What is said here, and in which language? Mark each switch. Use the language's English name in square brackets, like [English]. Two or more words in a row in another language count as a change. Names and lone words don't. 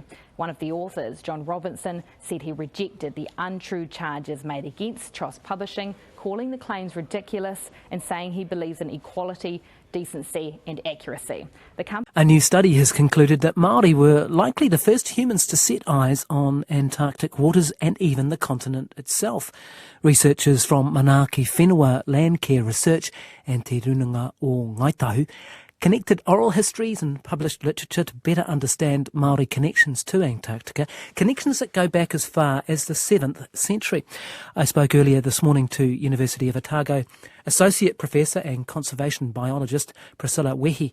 [English] One of the authors, John Robinson, said he rejected the untrue charges made against Tross Publishing, calling the claims ridiculous and saying he believes in equality, decency and accuracy. A new study has concluded that Māori were likely the first humans to set eyes on Antarctic waters and even the continent itself. Researchers from Manaaki Whenua Landcare Research and Te Runanga o Ngaitahu connected oral histories and published literature to better understand Māori connections to Antarctica, connections that go back as far as the 7th century. I spoke earlier this morning to University of Otago Associate Professor and Conservation Biologist Priscilla Wehi.